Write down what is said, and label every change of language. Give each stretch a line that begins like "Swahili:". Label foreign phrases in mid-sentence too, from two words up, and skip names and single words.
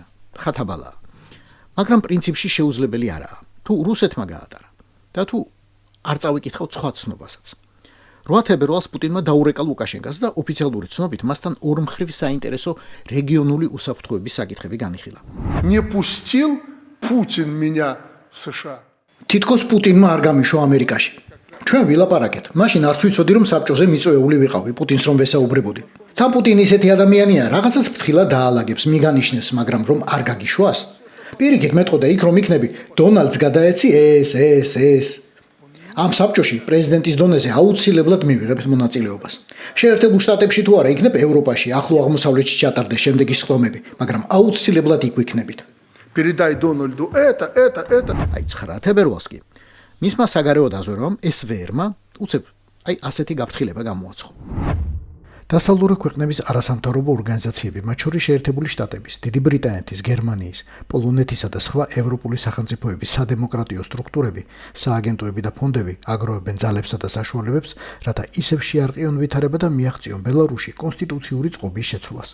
Georgian: ხათაბალაა. მაგრამ პრინციპში შეუძლებელი არაა. თუ რუსეთმა გაატარა და თუ არ წავიკითხავთ სხვა ცნობასაც. 8 თებერვალს პუტინმა დაურეკა ლუკაშენკას და ოფიციალური ცნობით მასთან ორმხრივ საინტერესო რეგიონული უსაფრთხოების საკითხები განიხილა.
Russian: Не пустил Путин меня в США.
Georgian: თითქოს პუტინმა არ გამიშვა ამერიკაში. ჩვენ ვილაპარაკეთ, მაშინ არც ვიცოდი რომ საბჭოზე მიწვეული ვიყავი პუტინს რომ ვესაუბრებოდი. თან პუტინი ისეთი ადამიანია, რაღაცას ფრთხილად დაალაგებს, მიგანიშნებს, მაგრამ რომ არ გაგიშვას. პირიქით მეტყოდა იქ რომ იქნები დონალდს გადაეცი ეს. ამ საბჭოში პრეზიდენტის დონეზე აუცილებლად მივიღებთ მონაწილეობას. შეერთებულ შტატებში თუ არა იქნებ ევროპაში, ახლო აღმოსავლეთში ჩატარდეს შემდეგი სხდომები, მაგრამ აუცილებლად იქ ვიქნებით.
Russian: Передай Дональду это.
Georgian: აი 9 თებერვალს კი მისმა საგარეო დაზვერვამ SVR-მა უცებ ასეთი გაფრთხილება გამოაცხო. დასავლური ქვეყნების არასამთავრობო ორგანიზაციები, მათ შორის შეერთებული შტატების, დიდი ბრიტანეთის, გერმანიის, პოლონეთისა და სხვა ევროპული სახელმწიფოების სადემოკრატიო სტრუქტურები, სააგენტოები და ფონდები აგროვებენ ძალებსა და საშუალებებს, რათა ისევ შეარყიონ ვითარება და მიაღწიონ ბელარუსში კონსტიტუციური წყობის შეცვლას.